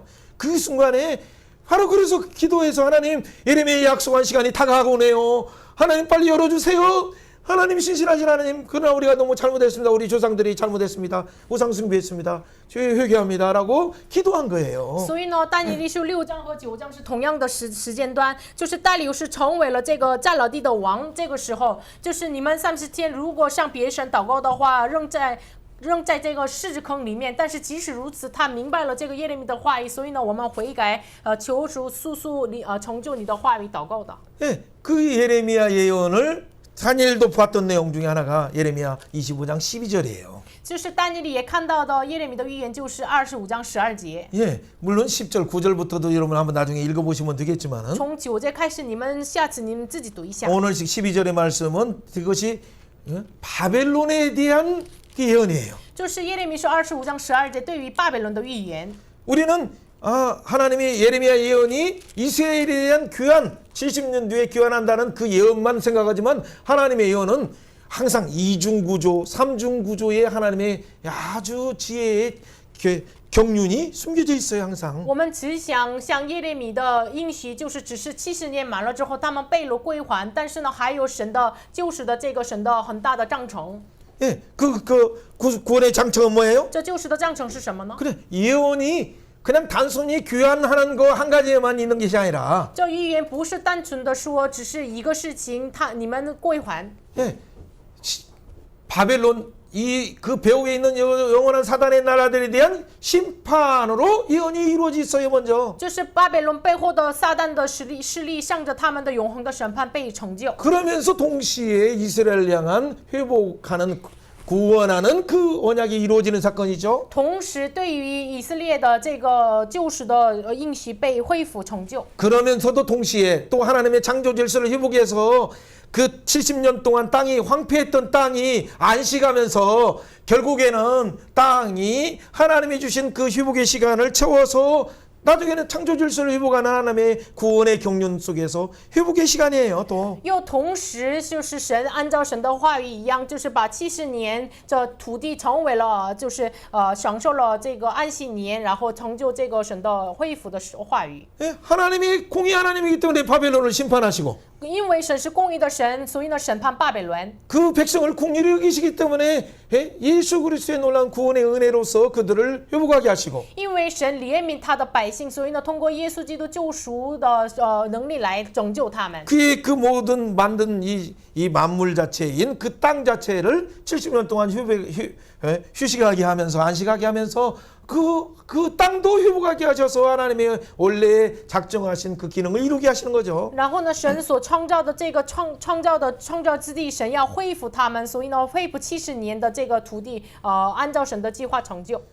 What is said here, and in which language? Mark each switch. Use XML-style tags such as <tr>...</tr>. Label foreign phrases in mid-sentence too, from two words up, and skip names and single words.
<ko>그 순간에 바로 그래서 기도해서 하나님 예레미야의 약속한 시간이 다가오네요. 하나님 빨리 열어주세요. 하나님 신실하신 하나님, 그러나 우리가 너무 잘못했습니다. 우리 조상들이 잘못했습니다. 우상 숭배했습니다. 죄 회개합니다라고 기도한 거예요.</ko> <zh>所以呢，但以理书6章和9章是同样的时间段，就是但以理是成为了这个占了地的王。这个时候，就是你们30天如果向别神祷告的话，扔在这个狮坑里面。但是即使如此，他明白了这个耶利米的话语，所以呢，我们悔改，求主速速成就你的话语祷告的。</zh> <ko>예, 그 예레미야 예언을 다니엘도 봤던 내용 중에 하나가 예레미야 25장 12절이에요.</ko> <zh>就是但以理也看到的耶利米的预言，就是25章12节。</zh> <ko>예, 물론 10절, 9절부터도 여러분 한번 나중에 읽어보시면 되겠지만은</ko> <zh>从9节开始，你们下次你们自己读一下。</zh> <ko>오늘 12절의 말씀은 그것이 바벨론에 대한 그 예언이에요.</ko> <zh>就是耶利米书25章12节对于巴比伦的预言。</zh> <ko>우리는 하나님의 예레미야 예언이 이스라엘에 대한 귀환, 70년 뒤에 귀환한다는 그 예언만 생각하지만 하나님의 예언은 항상 이중구조, 삼중구조의 하나님의 아주 지혜의 경륜이 숨겨져 있어요 항상.</ko> <zh>我们只想像耶利米的应许，就是只是70年满了之后，他们被掳归还，但是呢，还有神的救赎的这个神的很大的章程。</zh> <ko>예, 구원의 장처가 뭐예요?</ko> <zh>这救赎的章程是什么呢？</zh> <ko>그래, 예언이 그냥 단순히 교환하는 거 한 가지에만 있는 것이 아니라</ko> <zh>这预言不是单纯的说只是一个事情，你们归还。</zh> <ko>예, 바벨론 그 배후에 있는 영원한 사단의 나라들에 대한 심판으로 예언이 이루어져 있어요 먼저.</ko> <zh>就是巴比伦背后的撒旦的势力向着他们的永恒的审判被成就。</zh> <ko>그러면서 동시에 이스라엘을 향한 회복하는 구원하는 그 언약이 이루어지는 사건이죠.</ko> <zh>同时，对于以色列的这个救赎的应许被恢复成就。</zh> <ko>그러면서도 동시에 또 하나님의 창조 질서를 회복해서 그 70년 동안 땅이 황폐했던 땅이 안식하면서 결국에는 땅이 하나님이 주신 그 회복의 시간을 채워서 나중에는 창조 질서를 회복하는 하나님의 구원의 경륜 속에서 회복의 시간이에요 또.</ko> <zh>又同时就是神按照神的话语一样，就是把70年这土地成为了就是享受了这个安息年，然后成就这个神的恢复的话语。</zh> <ko>예, 하나님이 공의 하나님이기 때문에 바벨론을 심판하시고</ko> <zh>因为神是公义的神，所以呢审判巴比伦。</zh> <ko>그 백성을 공의로 여기시기 때문에 예수 그리스도의 놀라운 구원의 은혜로서 그들을 회복하게 하시고</ko> <zh>因为神怜悯他的百姓，所以呢通过耶稣基督救赎的能力来拯救他们。</zh> <ko>그의 그 모든 만든 이 만물 자체인 그 땅 자체를 70년 동안 휴식하게 하면서 안식하게 하면서 그 땅도 회복하게 하셔서 하나님의 원래 작정하신 그 기능을 이루게 하시는 거죠.</ko> <zh>然后呢，神所创造的这个创造之地，神要恢复他们，所以呢，恢复70年的这个土地，按照神的计划成就。</zh>